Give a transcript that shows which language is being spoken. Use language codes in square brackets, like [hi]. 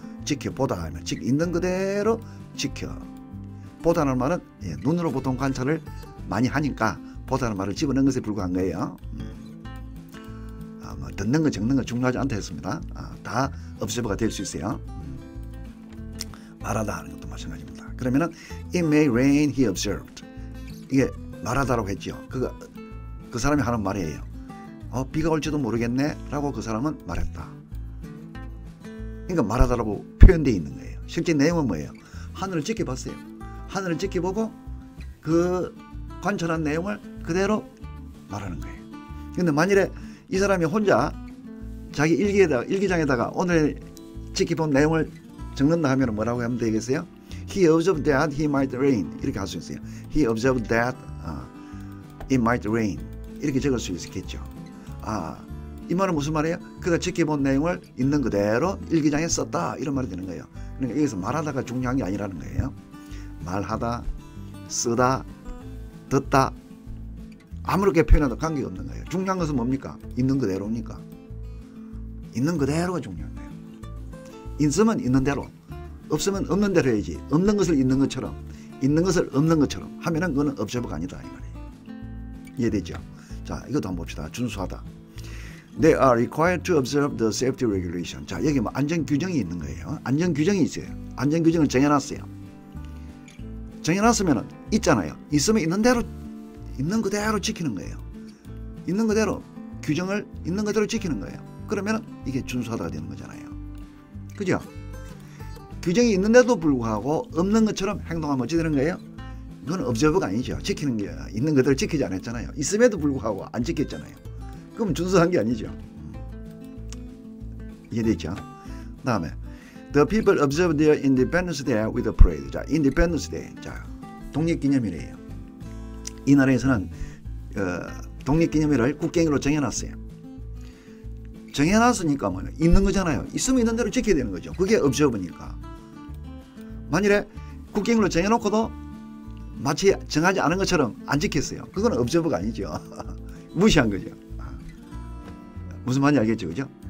[ko] 지켜보다 하면 있는 그대로 지켜. 보다는 말은 눈으로 보통 관찰을 많이 하니까 보다는 말을 집어넣은 것에 불과한 거예요. 뭐 듣는 거 적는 거 중요하지 않다 했습니다. 다 observe가 될 수 있어요. 말하다 하는 것도 마찬가지입니다. 그러면은 [en] it may rain, he observed. [ko] 이게 말하다라고 했죠. 그 사람이 하는 말이에요. 비가 올지도 모르겠네 라고 그 사람은 말했다. 그러니까 말하다라고 표현되어 있는 거예요. 실제 내용은 뭐예요? 하늘을 지켜봤어요. 하늘을 지켜보고 그 관찰한 내용을 그대로 말하는 거예요. 근데 만일에 이 사람이 혼자 자기 일기장에다가 오늘 지켜본 내용을 적는다 하면 뭐라고 하면 되겠어요? [en] He observed that he might rain. [ko] 이렇게 할 수 있어요. [en] He observed that it might rain. [ko] 이렇게 적을 수 있겠죠. 이 말은 무슨 말이에요? 그가 지켜본 내용을 있는 그대로 일기장에 썼다. 이런 말이 되는 거예요. 그러니까 여기서 말하다가 중요한 게 아니라는 거예요. 말하다, 쓰다, 듣다 아무렇게 표현해도 관계가 없는 거예요. 중요한 것은 뭡니까? 있는 그대로입니까? 있는 그대로가 중요한 거예요. 있으면 있는 대로, 없으면 없는 대로 해야지. 없는 것을 있는 것처럼, 있는 것을 없는 것처럼 하면은 그거는 observe가 아니다 이 말이에요. 이해되죠? 자, 이것도 한번 봅시다. 준수하다. [en] They are required to observe the safety regulation. [ko] 자, 여기 뭐 안전 규정이 있는 거예요. 안전 규정이 있어요. 안전 규정을 정해놨어요. 정해놨으면은 있잖아요. 있으면 있는 대로, 있는 그대로 지키는 거예요. 있는 그대로 규정을 있는 그대로 지키는 거예요. 그러면은 이게 준수하다가 되는 거잖아요. 그죠? 규정이 있는데도 불구하고 없는 것처럼 행동하면 어찌 되는 거예요? 이건 observe가 아니죠. 지키는 게 있는 그대로 지키지 않았잖아요. 있음에도 불구하고 안 지켰잖아요. 그럼 준수한 게 아니죠. 이해되죠? 다음에 [en] The people observed their Independence Day with a parade. [ko] 자, Independence Day. 자, 독립기념일이에요. 이 나라에서는 독립기념일을 국경일로 정해놨어요. 정해놨으니까 뭐 있는 거잖아요. 있으면 있는 대로 지켜야 되는 거죠. 그게 업저버니까. 만일에 쿠킹으로 정해놓고도 마치 정하지 않은 것처럼 안 지켰어요. 그건 업저버가 아니죠. 무시한 거죠. 무슨 말인지 알겠죠, 그죠?